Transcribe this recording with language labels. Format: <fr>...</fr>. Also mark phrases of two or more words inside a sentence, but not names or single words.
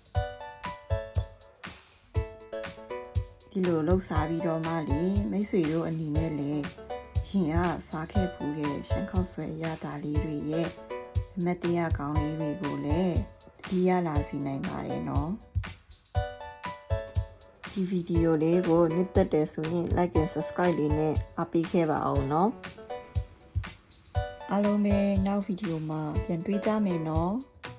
<my>ဒီလိုလှုပ်စားပြီးတော့မှလေမိတ်ဆွေတို့အနေနဲ့လည်းရင်ကစားခဲ့ဖူးတဲ့ရှမ်းခေါက်ဆွဲရတာလေးတွေရဲ့အမတ်တရားကောင်းလေးတွေကိုလည်းဒီရလာစီနိုင်ပါတယ်နော်ဒီဗီဒီယိုလေးကိုနှစ်သက်တယ်ဆိုရင်</my> <en>like and subscribe</en> <my>လေးနဲ့အားပေးခဲ့ပါအောင်နော်အားလုံးပဲနောက်ဗီဒီယိုမှာပြန်တွေ့ကြမယ်နော်</my>